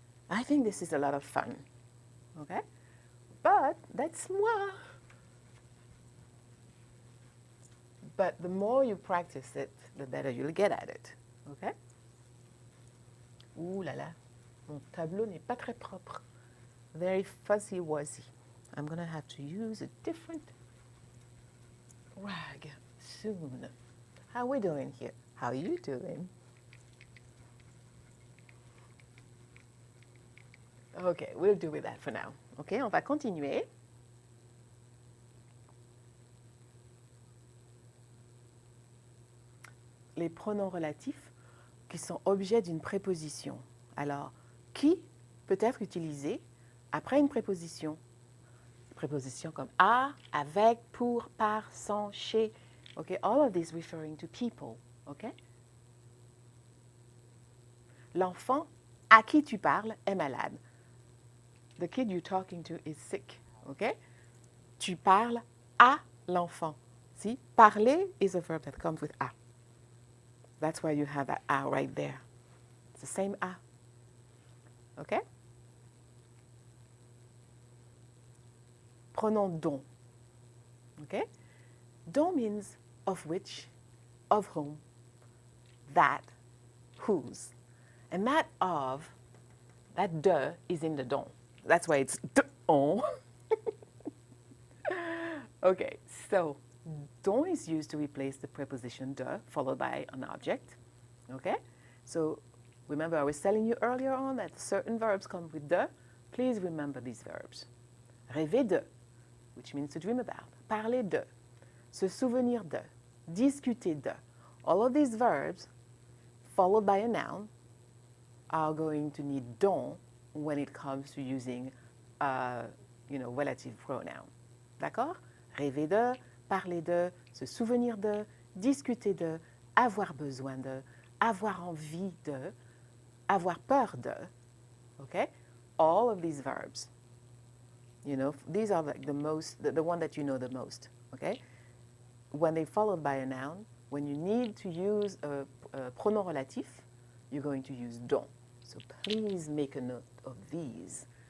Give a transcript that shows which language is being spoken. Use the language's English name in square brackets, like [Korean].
[English] I think this is a lot of fun. Okay? But that's moi. But the more you practice it, the better you'll get at it. Okay? [French] Ouh là là, mon tableau n'est pas très propre. [English] Very fuzzy-wuzzy. I'm going to have to use a different rag soon. How are we doing here? How are you doing? Okay, we'll do with that for now. [French] Okay, on va continuer. Les pronoms relatifs qui sont objets d'une préposition. Alors, qui peut être utilisé après une préposition? Prépositions comme à, avec, pour, par, sans, chez. [English] Okay, all of these referring to people. Okay? [French] L'enfant à qui tu parles est malade. [English] The kid you're talking to is sick. Okay? [French] Tu parles à l'enfant. [English] See? Parler is a verb that comes with à. That's why you have that a right there. It's the same a. Okay? [French] Pronom dont. Okay? [English] Dont means of which, of whom, that, whose. And that of, that de is in the dont. That's why it's on. Okay, so dont is used to replace the preposition de followed by an object. Okay? So remember I was telling you earlier on that certain verbs come with de. Please remember these verbs. Rêver de, which means to dream about. [French] Parler de, se souvenir de, discuter de. [English] All of these verbs followed by a noun are going to need dont when it comes to using relative pronoun. D'accord? [French] rêver de, parler de, se souvenir de, discuter de, avoir besoin de, avoir envie de, avoir peur de. [English] Okay? All of these verbs. You know, these are like the one that you know the most. Okay? When they're followed by a noun, when you need to use a pronom relatif, you're going to use dont. So please make a note of these.